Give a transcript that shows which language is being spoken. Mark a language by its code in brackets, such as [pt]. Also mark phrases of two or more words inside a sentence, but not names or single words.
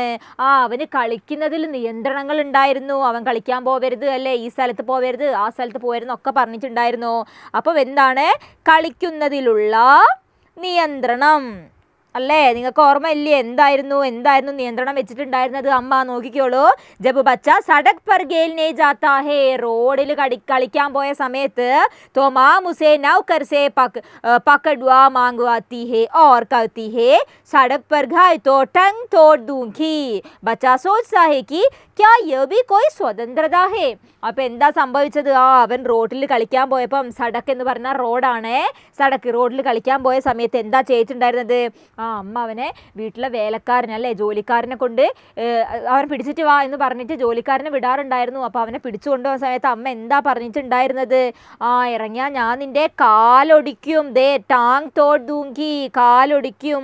[ml] അവന് കളിക്കുന്നതിൽ നിയന്ത്രണങ്ങൾ ഉണ്ടായിരുന്നു. അവൻ കളിക്കാൻ പോവരുത് അല്ലേ, ഈ സ്ഥലത്ത് പോവരുത്, ആ സ്ഥലത്ത് പോവരുത് എന്നൊക്കെ പറഞ്ഞിട്ടുണ്ടായിരുന്നു. അപ്പോൾ എന്താണ്? കളിക്കുന്നതിലുള്ള നിയന്ത്രണം അല്ലേ. നിങ്ങൾക്ക് ഓർമ്മയില്ലേ എന്തായിരുന്നു നിയന്ത്രണം വെച്ചിട്ടുണ്ടായിരുന്നത്? അമ്മ നോക്കിക്കോളൂ. [hi] जब बच्चा सड़क पर खेलने जाता है, [ml] റോഡിൽ കളിക്കാൻ പോയ സമയത്ത് [hi] तो माम उसे नौकर से पकड़वा मांगवाती है और कहती है सड़क पर गए तो टंग तोड़ दूंगी. बच्चा सोचता है कि क्या ये भी कोई स्वतंत्रता है. [ml] അപ്പോൾ എന്താ സംഭവിച്ചത്? അവൻ റോഡിൽ കളിക്കാൻ പോയപ്പം, സടക്ക് എന്ന് പറഞ്ഞാൽ റോഡാണ്, സടക്ക് റോഡിൽ കളിക്കാൻ പോയ സമയത്ത് എന്താ ചെയ്തിട്ടുണ്ടായിരുന്നത്? അമ്മ അവനെ വീട്ടിലെ വേലക്കാരനല്ലേ, ജോലിക്കാരനെ കൊണ്ട് അവൻ പിടിച്ചിട്ട് വാ എന്ന് പറഞ്ഞിട്ട് ജോലിക്കാരനെ വിടാറുണ്ടായിരുന്നു. അപ്പോൾ അവനെ പിടിച്ചു കൊണ്ടുപോകുന്ന സമയത്ത് അമ്മ എന്താ പറഞ്ഞിട്ടുണ്ടായിരുന്നത്? ഇറങ്ങിയാൽ ഞാൻ നിൻ്റെ കാലൊടിക്കും, [hi] दे टांग तोड़ दूंगी, [ml] കാലൊടിക്കും.